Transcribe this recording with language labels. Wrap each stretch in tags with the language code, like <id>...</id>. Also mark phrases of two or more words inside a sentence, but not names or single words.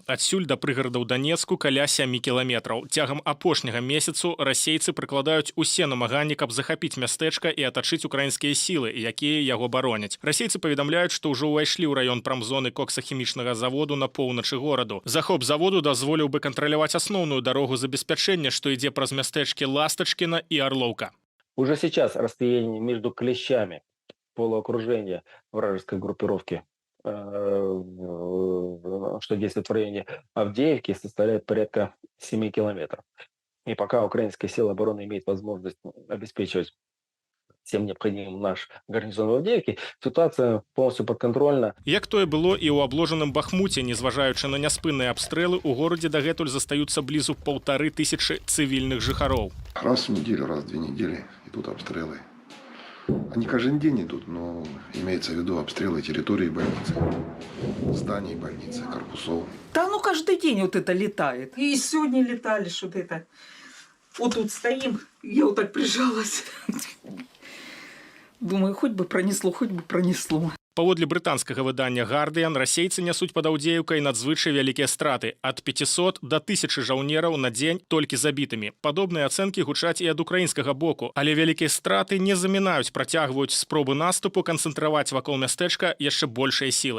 <be>Адсюль да прыгарадаў Данецку каля 7 кіламетраў. Цягам апошняга месяцу расейцы прыкладаюць усе намаганні, каб захапіць мястэчка і атачыць украінскія сілы, якія яго бароняць. Расейцы паведамляюць, што ўжо ўвайшлі ў раён прамзоны коксахімічнага заводу на поўначы гораду. Захоп заводу дазволіў бы кантраляваць асноўную дарогу забеспячэння, што ідзе праз мястэчкі Ластачкіна і Орлоўка.</be> <ru>Уже сейчас расстояние между Клещами полуокружения вражеской группировки, что действует в районе Авдеевки, составляет порядка 7 километров. И пока украинские силы обороны имеют возможность обеспечивать всем необходимым наш гарнизон в Авдеевке, ситуация полностью подконтрольна.</ru> <be>Як тое было і ў абложаным Бахмуце, незважаючы на няспынныя абстрэлы, у горадзе дагэтуль застаюцца блізу 1500 цывільных жыхароў.</be> <ru>Раз в неделю, раз в 2 недели идут обстрелы. Они каждый день идут, но имеется в виду обстрелы территории больницы, зданий больницы, корпусов. Да ну каждый день вот это летает. И сегодня летали, что это. Вот тут стоим, я вот так прижалась. Думаю, хоть бы пронесло, хоть бы пронесло.</ru> <be>Паводле брытанскага выдання «Гардыян», расейцы нясуць пад Аўдзеўкай надзвычай вялікія страты – ад 500 до 1000 жаўнераў на дзень толькі забітымі. Падобныя ацэнкі гучаць і ад украінскага боку, але вялікія страты не замінаюць, працягваюць спробы наступу канцэнтраваць вакол мястэчка яшчэ большыя сілы.</be>